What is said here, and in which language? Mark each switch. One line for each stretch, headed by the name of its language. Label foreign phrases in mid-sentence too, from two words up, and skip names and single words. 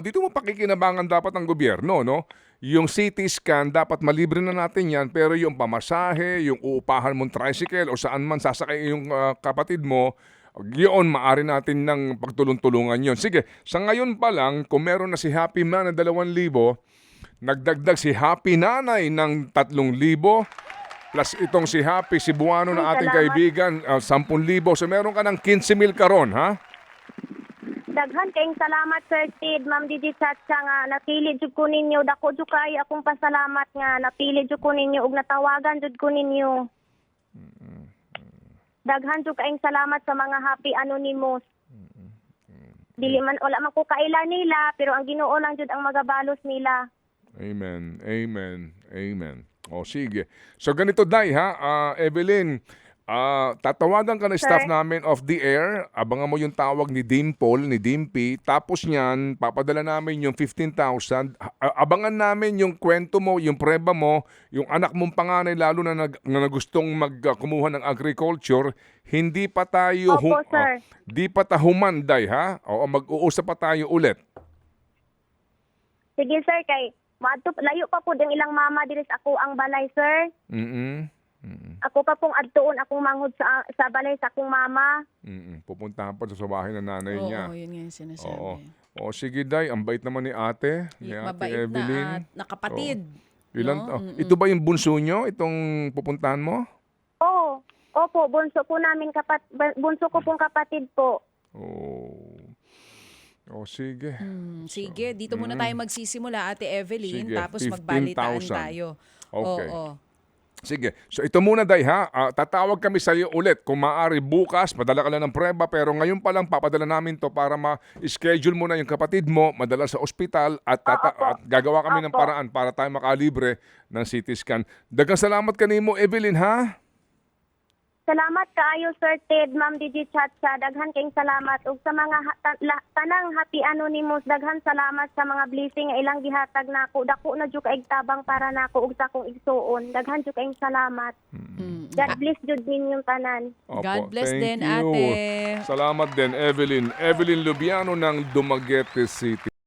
Filipino: Dito mo pakikinabangan dapat ang gobyerno, no? Yung CT scan, dapat malibre na natin yan, pero yung pamasahe, yung uupahan mong tricycle o saan man sasakay yung kapatid mo, yun, maaari natin ng pagtulong-tulungan yun. Sige, sa ngayon pa lang, kung meron na si Happy Man na 2,000, nagdagdag si Happy Nanay ng 3,000, plus itong si Happy Cebuano na ating Salamat. kaibigan, 10,000. So meron ka ng 15,000 karon, ha?
Cebuano: Daghan kayong salamat Sir Sid, Ma'am Didi Chacha nga napili jud ko ninyo, dako jud kay akong pasalamat nga napili jud ko ninyo ug natawagan jud ko ninyo. Daghan jud kayong salamat sa mga Happy Anonymous. Dili man wala man ko kaila nila pero ang Ginoo lang jud ang magabalos nila.
Filipino: Amen. O sige. So ganito, Day, ha? Evelyn, tatawagan ka ng staff Sir? namin
English: off the air.
Filipino: Abangan mo yung tawag ni Dimple, ni Dimpy. Tapos niyan, papadala namin yung 15,000. Abangan namin yung kwento mo, yung preba mo, yung anak mong panganay lalo na gustong magkumuha ng agriculture. Hindi pa tayo Opo, sir. di pa humanday, ha? Oo, mag-uusap pa tayo ulit.
Cebuano: Sige sir kay layo pa po ang ilang mama diri sa ako ang balay sir. Ako pa pong adtuon akong manghod sa balay sa akong mama.
Filipino: Pupuntahan pa sa bahay ng nanay niya. Oo, yun nga yung sinasabi. Oo. O sige, Day, ang bait naman ni ate, ni ate Mabait Evelyn. na kapatid. Ilan, no? ito ba yung bunso nyo, itong pupuntahan mo? Oo. Opo, bunso ko pong kapatid po. O sige. Sige, dito muna tayo magsisimula, Ate Evelyn, Sige, tapos magbalitaan 15,000. tayo. Okay. Oo. Sige. So ito muna, Day, ha? Tatawag kami sa iyo ulit. Kung maaari bukas, padala ka lang ng preba. Pero ngayon pa lang, papadala namin to para ma-schedule mo na yung kapatid mo, madala sa ospital at gagawa kami ng paraan para tayo makalibre ng CT scan.
Cebuano: Daghang salamat kanimo, Evelyn, ha? Salamat kaayo Sir Ted, Ma'am Didi Chacha. Daghan kayong salamat ug sa mga tanang Happy Anonymous, daghan salamat sa mga blessing nga ilang gihatag nako. Dako na jud kaig tabang para nako ug sa akong igsuon. Daghan jud kayong salamat.
English: God bless
Cebuano: jud ninyong tanan.
Filipino: Opo,
English: God bless thank
Filipino: din,
English: you.
Filipino: ate. Salamat din, Evelyn. Evelyn Lubiano ng Dumaguete City.